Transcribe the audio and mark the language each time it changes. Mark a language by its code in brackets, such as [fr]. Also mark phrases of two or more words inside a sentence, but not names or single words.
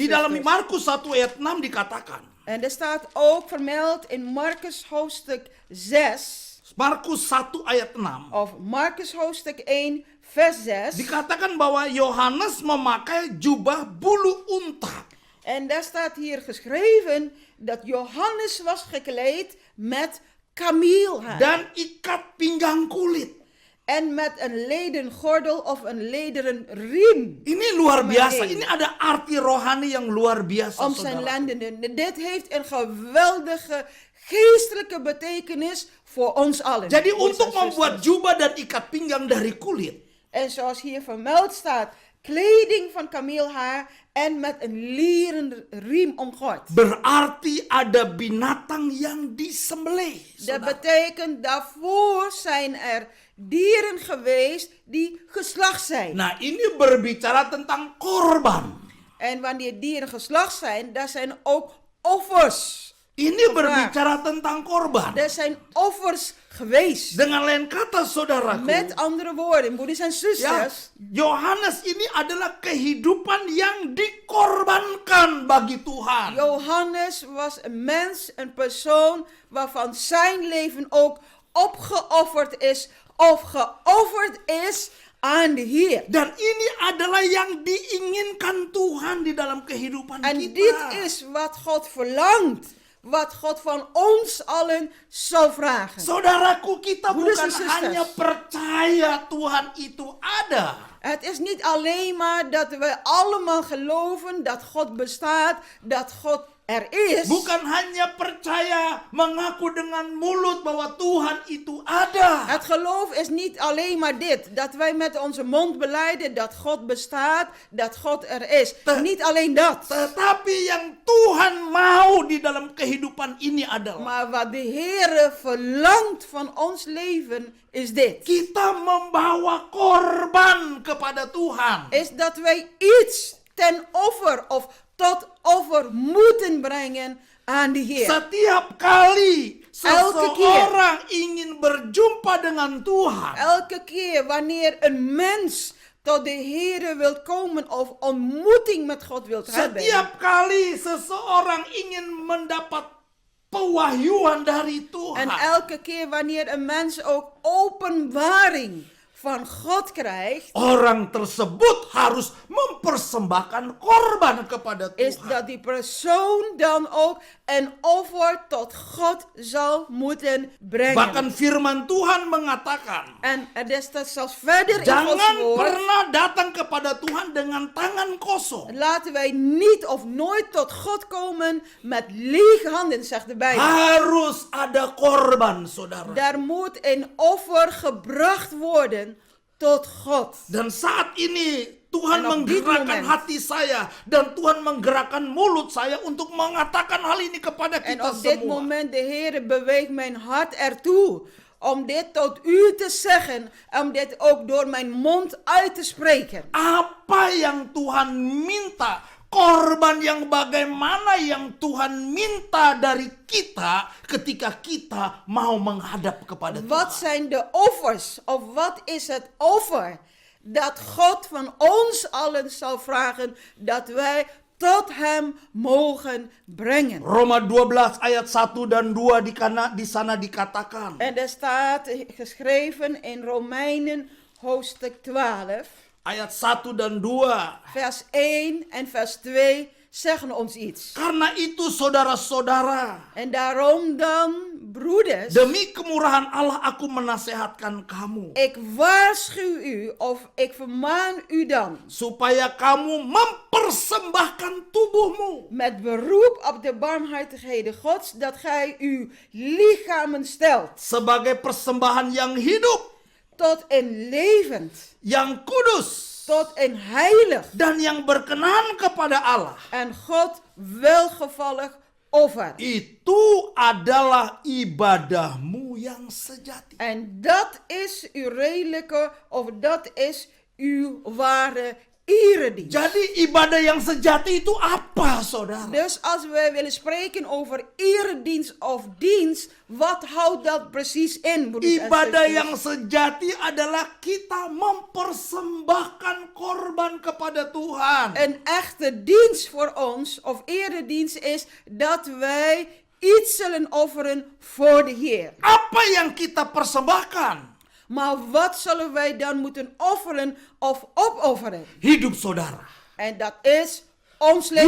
[id] di dalam [nl] zusters. [id] Markus 1 ayat 6 dikatakan. [nl] En er staat ook vermeld in Markus hoofdstuk 6, [id] Markus 1 ayat 6. [nl] of Markus hoofdstuk 1, vers 6. [id] Dikatakan bahwa Yohanes memakai jubah bulu unta. [nl] En daar staat hier geschreven dat Johannes was gekleed met kameelhaar. [id] Dan ikat pinggang kulit. [nl] En met een leden gordel of een lederen riem [id] Ini luar [nl] Om [id] biasa. [nl] heen. [id] Ini ada arti rohani yang luar biasa, [nl] om zijn [id] saudara. [nl] lendenen. Dit heeft een geweldige geestelijke betekenis voor ons allen. [id] Jadi [nl] broeders [id] untuk [nl] en [id] membuat [nl] zusters. [id] jubah dan ikat pinggang dari kulit, [nl] En zoals hier vermeld staat, kleding van kameelhaar en met een leren riem omgord. [id] berarti ada binatang yang disembelih. [nl] Dat [id] saudara. [nl] betekent, daarvoor zijn er dieren geweest die geslacht zijn. [id] Nah, ini berbicara tentang korban. [nl] En wanneer dieren geslacht zijn, daar zijn ook offers. [id] Ini berbicara tentang korban. [nl] Er zijn offers geweest. [id] Dengan lain kata, saudaraku, [nl] Met andere woorden, broeders en [id] ya, [nl] zusters, [id] Yohanes ini adalah kehidupan yang dikorbankan bagi Tuhan. [nl] Johannes was een mens, een persoon waarvan zijn leven ook opgeofferd is of geofferd is aan de Heer. [id] Dan ini adalah yang diinginkan Tuhan di dalam kehidupan [nl] En [id] kita. [nl] dit is wat God verlangt. Wat God van ons allen zal vragen. [id] Saudaraku, kita [nl] Broeders [id] bukan [nl] en zusters. [id] hanya percaya Tuhan itu ada. [nl] Het is niet alleen maar dat we allemaal geloven dat God bestaat, dat God er is. [id] Bukan hanya percaya, mengaku dengan mulut bahwa Tuhan itu ada. [nl] Het geloof is niet alleen maar dit, dat wij met onze mond belijden dat God bestaat, dat God er is. Niet alleen dat. [id] Tetapi yang Tuhan mau di dalam kehidupan ini adalah [nl] Maar wat de Heer verlangt van ons leven is dit. [id] kita membawa korban kepada Tuhan. [nl] Is dat wij iets ten offer of tot offer moeten brengen aan de Heer. [id] Setiap kali [nl] Elke [id] seseorang ingin berjumpa dengan Tuhan, [nl] Elke keer wanneer een mens tot de Heer wilt komen of ontmoeting met God wilt hebben. [id] setiap kali seseorang ingin mendapat pewahyuan dari Tuhan, [nl] En elke keer wanneer een mens ook openbaring van God krijgt, [id] orang tersebut harus mempersembahkan korban kepada [nl] is [id] Tuhan. [nl] dat die persoon dan ook een offer tot God zal moeten brengen. [id] Bahkan firman Tuhan mengatakan, [nl] En er staat zelfs verder in [id] jangan [nl] Gods woord, [id] pernah datang kepada Tuhan dengan tangan kosong. [nl] laten wij niet of nooit tot God komen met lege handen, zegt de Bijbel. [id] Harus ada korban, saudara. [nl] Daar moet een offer gebracht worden tot God. [id] Dan saat ini Tuhan [nl] En op dit [id] menggerakkan [nl] moment. [id] hati saya dan Tuhan menggerakkan mulut saya untuk mengatakan hal ini kepada [nl] En [id] kita [nl] op dit [id] semua. [nl] moment, de Heer beweegt mijn hart ertoe om dit tot u te zeggen, om dit ook door mijn mond uit te spreken. [id] Apa yang Tuhan minta, korban yang bagaimana yang Tuhan minta dari kita ketika kita mau menghadap kepada [nl] Wat [id] Tuhan. [nl] zijn de offers, of wat is het offer dat God van ons allen zal vragen dat wij tot hem mogen brengen? [id] Roma 12 ayat 1 dan 2 di sana dikatakan. [nl] En er staat geschreven in Romeinen hoofdstuk 12, [id] Ayat 1 dan 2. [nl] vers 1 en vers 2 zeggen ons iets. [id] Karena itu saudara-saudara, [nl] En daarom dan, broeders, [id] demi kemurahan Allah aku menasehatkan kamu, [nl] ik waarschuw u of ik vermaan u dan [id] supaya kamu mempersembahkan tubuhmu [nl] met beroep op de barmhartigheden Gods dat gij uw lichamen stelt [id] sebagai persembahan yang hidup, [nl] tot een levend, [id] yang kudus, [nl] tot een heilig [id] dan yang berkenan kepada Allah. [nl] en God welgevallig offer. [id] Itu adalah ibadahmu yang sejati. [nl] En dat is uw redelijke of dat is uw ware eredienst. [id] Jadi ibadah yang sejati itu apa, saudara? [nl] Dus als we willen spreken over eredienst of dienst, wat houdt dat precies in, broeders en [id] Ibadah [nl] zusters? [id] yang sejati adalah kita mempersembahkan korban kepada Tuhan. [nl] Een echte dienst voor ons, of eredienst, is dat wij iets zullen offeren voor de Heer. [id] Apa yang kita persembahkan? [nl] Maar wat zullen wij dan moeten offeren of opofferen? [id] Hidup saudara. [nl] En dat is ons leven,